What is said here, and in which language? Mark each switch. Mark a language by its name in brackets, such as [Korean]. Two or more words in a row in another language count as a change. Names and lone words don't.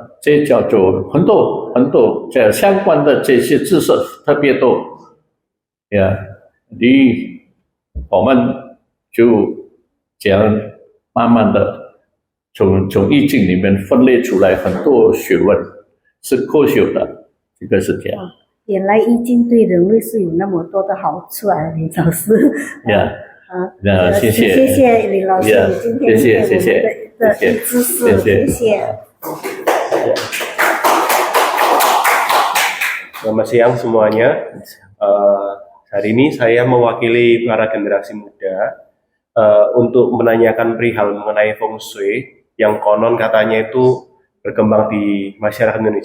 [Chinese] 这叫做很多这相关的这些知识特别多，我们就这样慢慢的从易经里面分裂出来很多学问，是科学的，这个是这样。原来易经对人类是有那么多的好处啊，林老师。谢谢林老师，你今天谢谢的知识，谢谢。 [Indonesian] Selamat siang semuanya. Hari ini saya mewakili para generasi muda untuk menanyakan perihal mengenai feng shui yang konon katanya itu berkembang di masyarakat Indonesia.